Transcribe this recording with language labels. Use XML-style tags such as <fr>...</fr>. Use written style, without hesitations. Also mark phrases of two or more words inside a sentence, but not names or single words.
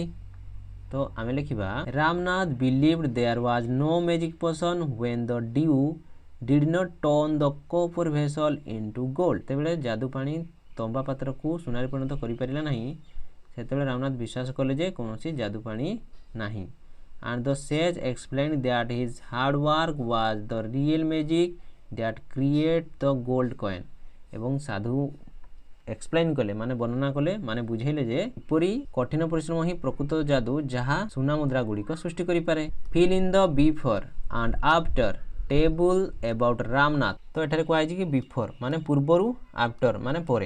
<or>ତ ଆମେ ଲେଖିବା</or> <en>Ramnath believed there was no magic potion when the dew did not turn the copper vessel into gold.</en> <or>ଯେତେବେଳେ ଯାଦୁ ପାଣି ତମ୍ବା ପାତ୍ରକୁ ସୁନାରେ ପରିଣତ କରିପାରିଲା ନାହିଁ, ସେତେବେଳେ ରାମନାଥ ବିଶ୍ୱାସ କଲେ ଯେ କୌଣସି ଯାଦୁ ପାଣି ନାହିଁ।</or> <en>and the sage explained that his hard work was the real magic that create the gold coin।</en> <or>ଏବଂ ସାଧୁ ଏକ୍ସପ୍ଲେନ୍ କଲେ ମାନେ ବର୍ଣ୍ଣନା କଲେ ମାନେ ବୁଝେଇଲେ ଯେ କିପରି କଠିନ ପରିଶ୍ରମ ହିଁ ପ୍ରକୃତ ଯାଦୁ ଯାହା ସୁନା ମୁଦ୍ରା ଗୁଡ଼ିକ ସୃଷ୍ଟି କରିପାରେ।</or> <en>Fill in the before and after table about Ramnath.</en> <or>ତ ଏଠାରେ କୁହାଯାଇଛି କି ବିଫୋର୍ ମାନେ ପୂର୍ବରୁ, ଆଫ୍ଟର ମାନେ ପରେ।</or>